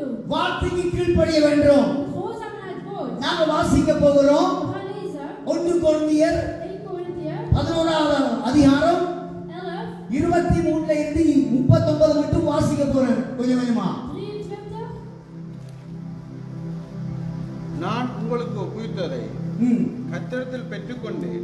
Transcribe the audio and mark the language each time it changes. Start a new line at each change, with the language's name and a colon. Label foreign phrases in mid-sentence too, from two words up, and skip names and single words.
Tamil: வார்த்தைக்கு கீழ்ப்படிய வேண்டும்.
Dutch: gehoorzamen aan het woord.
Tamil: நாங்க வாசிக்க போகிறோம்.
Dutch: We gaan lezen
Tamil: 1 கொரிந்தியர்
Dutch: 1 Korintiërs
Tamil: 11வது அதிகாரம்
Dutch: 11,
Tamil: 23ல இருந்து 39 மட்டும் வாசிக்க போறேன் கொஞ்சம் கொஞ்சமா.
Dutch: 23.
Tamil: நான் உங்களுக்கு ஒப்புவித்ததை ம். கர்த்தரிடத்தில் பெற்றுக்கொண்டேன்.